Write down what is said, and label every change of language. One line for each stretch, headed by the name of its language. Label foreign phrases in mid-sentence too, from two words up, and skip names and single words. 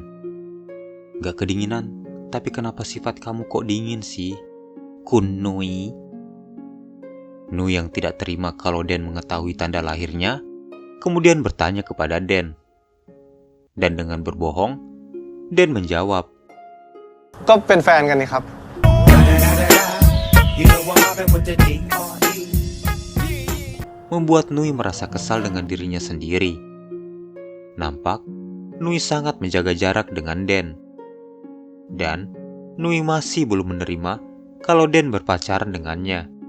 Indonesian: Gak kedinginan, tapi kenapa sifat kamu kok dingin sih?
Thai: Kun Nui.
Indonesian: Nui yang tidak terima kalau Dan mengetahui tanda lahirnya, kemudian bertanya kepada Dan. Dan dengan berbohong, Dan menjawab,
Thai: ก็เป็นแฟนกันนี่ครับ
Indonesian: membuat Nui merasa kesal dengan dirinya sendiri. Nampak, Nui sangat menjaga jarak dengan Dan. Dan Nui masih belum menerima kalau Dan berpacaran dengannya.